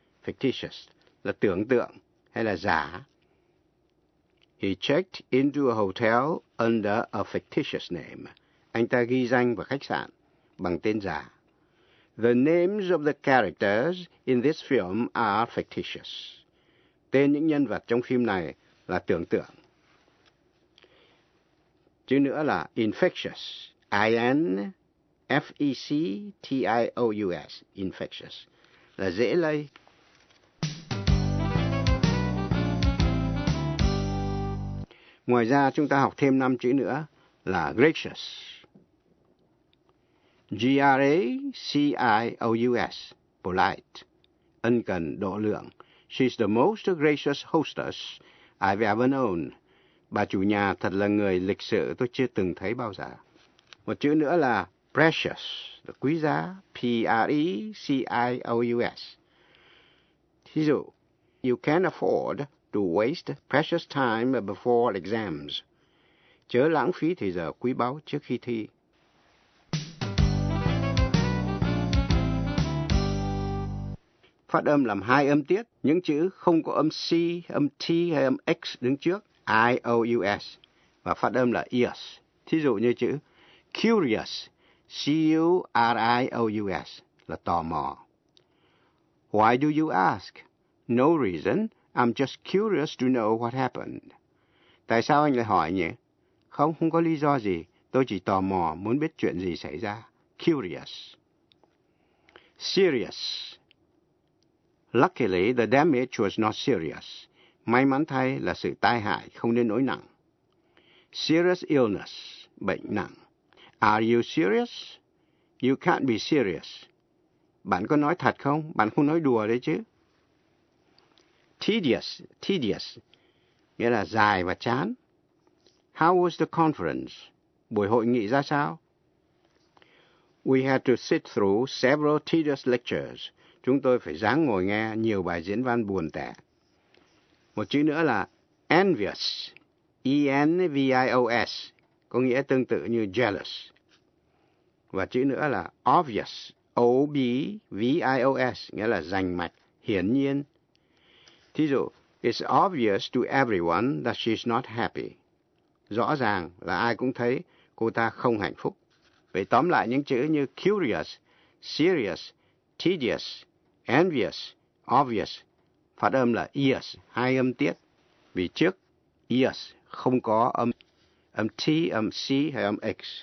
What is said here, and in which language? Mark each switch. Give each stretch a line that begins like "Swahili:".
Vietnamese: Fictitious là tưởng tượng hay là giả.
English: He checked into a hotel under a fictitious name.
Vietnamese: Anh ta ghi danh vào khách sạn bằng tên giả.
English: The names of the characters in this film are fictitious.
Vietnamese: Tên những nhân vật trong phim này là tưởng tượng. Chữ nữa là infectious. I-N-F-E-C-T-I-O-U-S. Infectious. Là dễ lây. Ngoài ra chúng ta học thêm 5 chữ nữa là gracious. G-R-A-C-I-O-U-S, polite, ân cần, độ lượng.
English: She's the most gracious hostess I've ever known.
Vietnamese: Bà chủ nhà thật là người lịch sự tôi chưa từng thấy bao giờ. Một chữ nữa là precious, là quý giá, P-R-E-C-I-O-U-S. Thí dụ,
English: you can't afford to waste precious time before exams.
Vietnamese: Chớ lãng phí thời giờ quý báu trước khi thi. Phát âm làm hai âm tiết, những chữ không có âm C, âm T hay âm X đứng trước, I-O-U-S, và phát âm là ears. Thí dụ như chữ curious, C-U-R-I-O-U-S, là tò mò.
English: Why do you ask? No reason, I'm just curious to know what happened.
Vietnamese: Tại sao anh lại hỏi nhỉ? Không, không có lý do gì, tôi chỉ tò mò muốn biết chuyện gì xảy ra.
English: Curious. Serious. Luckily, the damage was not serious.
Vietnamese: May mắn thay là sự tai hại không đến nỗi nặng.
English: Serious illness,
Vietnamese: bệnh nặng.
English: Are you serious? You can't be serious.
Vietnamese: Bạn có nói thật không? Bạn không nói đùa đấy chứ. Tedious, tedious, nghĩa là dài và chán.
English: How was the conference?
Vietnamese: Buổi hội nghị ra sao?
English: We had to sit through several tedious lectures.
Vietnamese: Chúng tôi phải ráng ngồi nghe nhiều bài diễn văn buồn tẻ. Một chữ nữa là envious, E-N-V-I-O-S, có nghĩa tương tự như jealous. Và chữ nữa là obvious, O-B-V-I-O-S, nghĩa là rành mạch, hiển nhiên. Thí dụ,
English: it's obvious to everyone that she's not happy.
Vietnamese: Rõ ràng là ai cũng thấy cô ta không hạnh phúc. Vậy tóm lại những chữ như curious, serious, tedious, envious, obvious, phát âm là ears, hai âm tiết. Vì trước ears không có âm T, âm C hay âm X.